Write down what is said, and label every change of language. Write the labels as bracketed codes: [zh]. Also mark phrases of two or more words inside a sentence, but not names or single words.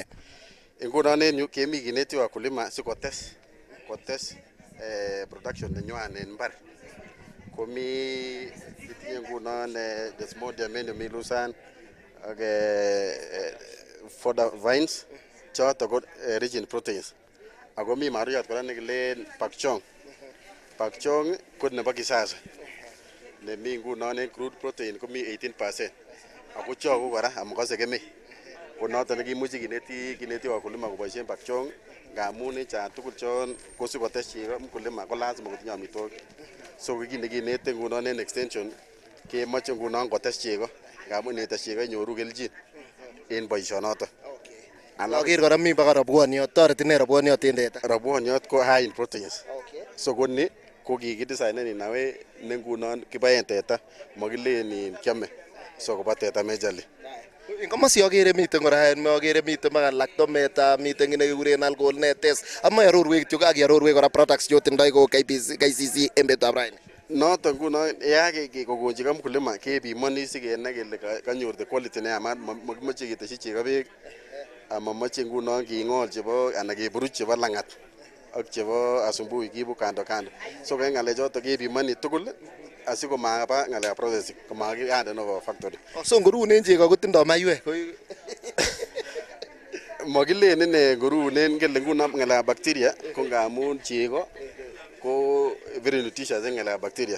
[kln] Ngunon en yu kemi kineti wakulima sikotes production nenywan en mbar. Komi kitinye ngunon desmodium en mi lusan ak [en] fodder vines [kln] choto ko [en] rich in proteins. [kln] Ako mi maruyot kora nekilen Pakchong ko nebo kisasa nemi ngunon en [en] crude protein [kln] komi 18% ako chogu kora amakose kemei ko noton nekimuche kineti wakulima koboisien Pakchong ngamun chan tugul chon kosikotes chego mkulima ko lazima kotinye amitwogik so kit nekinete ngunon en extension kemoche ngunon kotes chego ngamun netes chego inyoru kelchin en boisionoton. Aker kora mi baka rabwoniot, toreti ne rabwoniot en teta? Rabwoniot ko [en] high in proteins. [kln] So koni ko kikidesignen [en] in a way [kln] ne ngunon kibaen teta makilen in kiame so koba teta majorly. Ingomasi agere miten kora agere miten mga lactometa miten ngine kikuren alcohol netes ama yarorwek kityo ak yarorwek kora products chotindoi ko KCC en betutab raini. Noton ngunon kokonchi mkulima kebimoni sikenai kele kanyor [en] the quality [kln] neyamat makimoche keteshi chego beek amamoche ngunon king'ol chebo anan keburuch chebo langat ak chebo asubuhi kibu kando kando. So kaya ngalechoto kebimoni tugul asikomaba ngalekab processing komakiyande no factory. So ngorunen chego kotindo maiwek. Mokilen ine ngorunen kele ngunon ngalekab bacteria ko ngamun chego ko [en] very nutritious [kln] en ngalekab bacteria.